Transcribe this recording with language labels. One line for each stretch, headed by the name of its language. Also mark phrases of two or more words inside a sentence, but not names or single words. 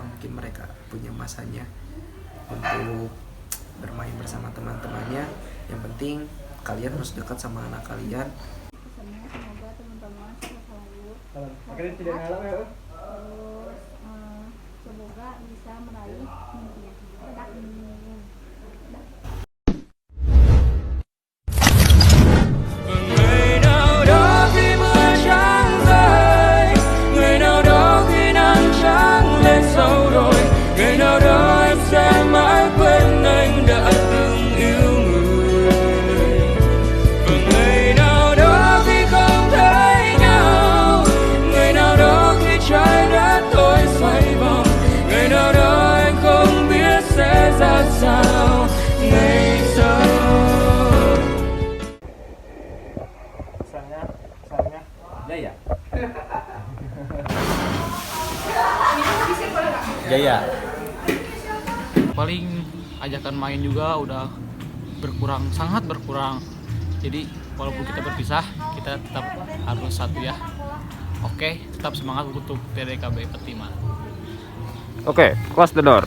Indonesian: Mungkin mereka punya masanya untuk bermain bersama teman-temannya. Yang penting kalian harus dekat sama anak kalian. Pesannya semoga teman-teman sehat selalu. Akhirnya tidak ngalah ya. Terus semoga bisa meraih mimpinya. Udah.
Vietnamese: Ngày nào đó khi mưa trắng rơi, ngày nào đó khi nắng trắng lên sâu rồi, ngày nào đó em sẽ mãi quên anh đã từng yêu người. Và ngày nào đó khi không thấy nhau, ngày nào đó khi trái đất tối xoay vòng, ngày nào đó anh không biết sẽ ra sao ngày sau.
Indonesian: Jaya. Jaya. paling ajakan main juga udah berkurang, sangat berkurang. Jadi walaupun kita berpisah, kita tetap harus satu ya. Oke, tetap semangat untuk TDKB 45. Oke,
English: close the door.